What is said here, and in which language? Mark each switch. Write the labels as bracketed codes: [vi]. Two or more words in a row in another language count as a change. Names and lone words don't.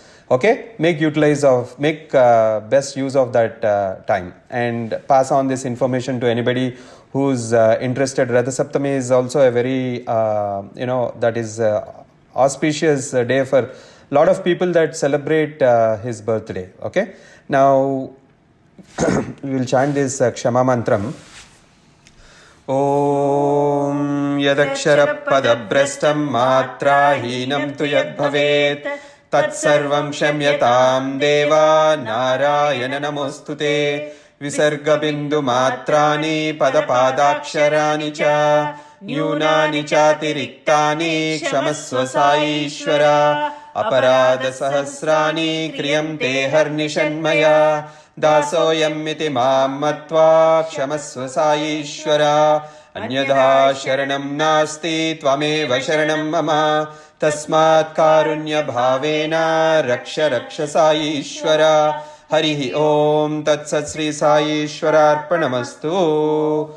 [en] Okay, make best use of that time and pass on this information to anybody who's interested. Radha Saptami is also a very, that is auspicious day for a lot of people that celebrate his birthday. Okay, now we will chant this Kshama Mantram. [sa] ॐ यदक्षर पदभ्रष्टं मात्राहीनं तु यद् भवेत् तत्सर्वं क्षम्यतां देव नारायण नमोऽस्तु ते विसर्ग-बिन्दु मात्राणि पदपादाक्षराणि च न्यूनानि चातिरिक्तानि क्षमस्व साईश्वर अपराध सहस्राणि क्रियन्ते अहर्निशंमया दासोऽयम् इति मां मत्वा क्षमस्व साईश्वर अन्यथा शरणं नास्ति त्वमेव शरणं मम तस्मात् कारुण्य भावेन रक्ष साईश्वर. हरिः ॐ तत्सत् श्री साई ईश्वरार्पणमस्तु.